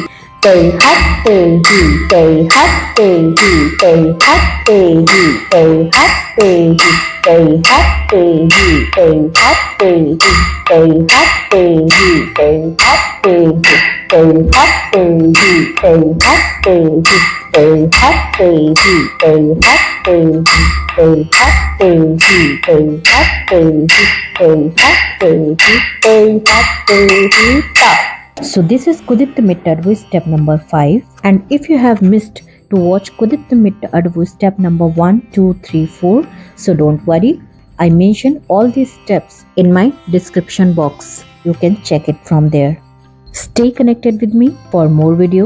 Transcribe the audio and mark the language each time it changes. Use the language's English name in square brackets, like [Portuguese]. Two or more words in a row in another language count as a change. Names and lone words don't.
[English] Tai Hat Tai Hi, Tai Hat Tai Hi, Tai Hat Tai Hi, Tai Hat Tai Hi, Tai Hat Tai Hi, Tai Hat Tai Hi, Tai Hat Tai Hi, Tai Hat Tai Hi, Tai Hat Tai Hi, Tai Hat Tai Hi, Tai Hat Tai Hi, Tai Hat Tai Hi, Tai Hat Tai Hi, Tai Hat Tai Hi, Tai Hat Tai Hi, Tai Hat Tai Hi, Ta. So this is Kuddita Metta Adavu step number 5, and if you have missed to watch Kuddita Metta Adavu step number 1, 2, 3, 4, so don't worry, I mention all these steps in my description box. You can check it from there. Stay connected with me for more videos.